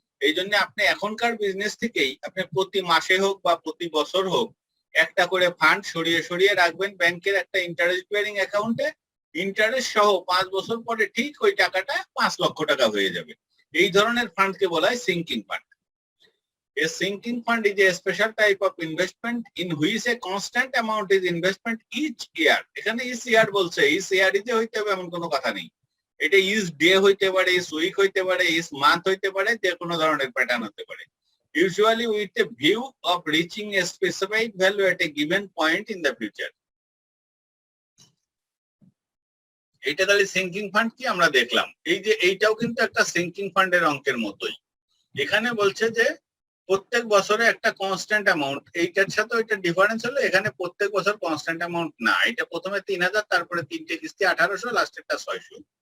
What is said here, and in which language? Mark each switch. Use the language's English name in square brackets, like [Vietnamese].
[Bangla] এই জন্য আপনি এখনকার বিজনেস থেকেই আপনি প্রতি মাসে হোক বা প্রতি বছর হোক একটা করে ফান্ড সরিয়ে সরিয়ে রাখবেন ব্যাংকের একটা ইন্টারেস্ট বেয়ারিং অ্যাকাউন্টে। ইন্টারেস্ট সহ 5 বছর পরে ঠিক ওই টাকাটা 5 লক্ষ টাকা হয়ে যাবে। এই ধরনের ফান্ডকে বলা হয় sinking fund. [English] A sinking fund is a special type of investment in which a constant amount is investment each year. [Bangla] এখানে [English] each year [Bangla] বলছে, each year যে হইতে হবে এমন কোনো কথা নেই। এটা [English] each day [Bangla] হইতে পারে, [English] each week [Bangla] হইতে পারে, [English] each month [Bangla] হইতে পারে, যে কোনো ধরনের প্যাটার্ন হতে পারে। [English] Usually with a view of reaching a specified value at a given point in the future. [Bangla] এইটা তাহলে সিঙ্কিং ফান্ড কি আমরা দেখলাম। এই যে এইটাও কিন্তু একটা সিঙ্কিং ফান্ডের অঙ্কের মতোই। এখানে বলছে যে প্রত্যেক বছরে একটা কনস্ট্যান্ট অ্যামাউন্ট, এইটার সাথে ওইটা ডিফারেন্স হলো এখানে প্রত্যেক বছর কনস্ট্যান্ট অ্যামাউন্ট না, এটা প্রথমে 3000, তারপরে 3টে কিস্তি 1800, লাস্টেরটা 600।